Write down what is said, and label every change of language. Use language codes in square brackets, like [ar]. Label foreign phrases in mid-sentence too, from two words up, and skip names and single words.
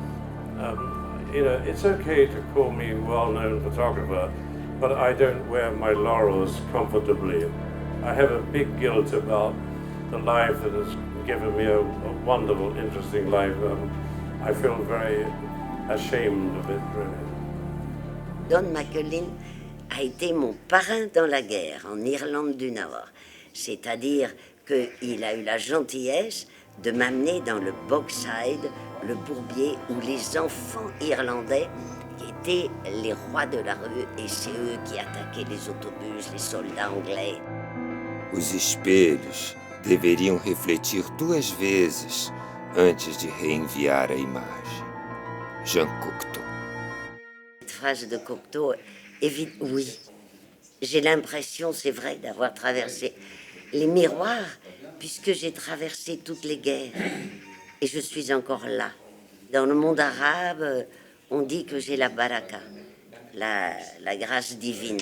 [en] You know, it's okay to call me well-known photographer, but I don't wear my laurels comfortably. I have a big guilt about the life that has given me a wonderful, interesting life. I feel very ashamed of it, really. [fr] Don McCullin a été mon parrain dans la guerre en Irlande du Nord. C'est-à-dire qu'il a eu la gentillesse de m'amener dans le Bogside, le bourbier, où les enfants irlandais étaient les rois de la rue et c'est eux qui attaquaient les autobus, les soldats anglais. [pt] Os espelhos deveriam refletir 2 vezes antes de reenviar a imagem. Jean Cocteau. [fr] Cette phrase de Cocteau, oui, j'ai l'impression, c'est vrai, d'avoir traversé les miroirs, puisque j'ai traversé toutes les guerres. Et je suis encore là. Dans le monde arabe, on dit que j'ai la baraka, la grâce divine.